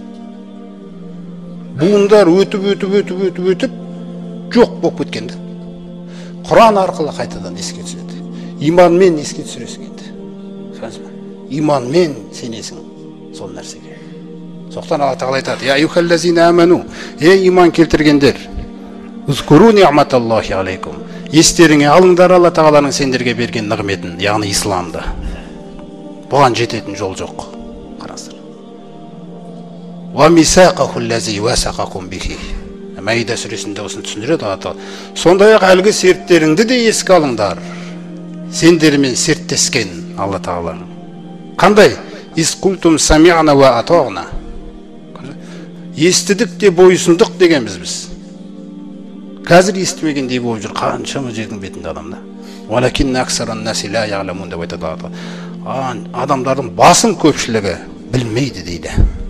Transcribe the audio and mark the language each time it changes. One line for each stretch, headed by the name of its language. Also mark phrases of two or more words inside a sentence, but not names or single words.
Kazakh: Буындар өтіп жоқ болып кеткенді. Құран арқылы қайтадан еске түсіреді. Иманмен еске түсіресің енді. Иманмен сенесің сол нәрсеге. Соқтан Алла тағала айтады:
Arabic: "يا أيها الذين آمنوا",
Kazakh: ей иман келтіргендер,
Arabic: "اذكروا نعمة الله عليكم".
Kazakh: Естеріңе алыңдар Алла тағаланың сендерге берген нығметін, яғни исламды. Бұған жететін жол жоқ. Қараңыздар.
Arabic: "وميثاقه الذي واثقكم به".
Kazakh: Маида сүресінде осыны түсіндіреді Алла тағала. Сондай-ақ әлгі серттеріңді де еске алыңдар. Сендермен серттескен Алла тағаланың.
Arabic: Қандай? "إذ قلتم سمعنا وأطعنا".
Kazakh: Естідік те бойсындық дегенбіз біз. Қазір естімегендей болып жүр қаншама жердің бетінде адамда.
Arabic: "ولكن أكثر الناس لا يعلمون"
Kazakh: деп айтады Алла. Адамдардың басым көпшілігі білмейді дейді.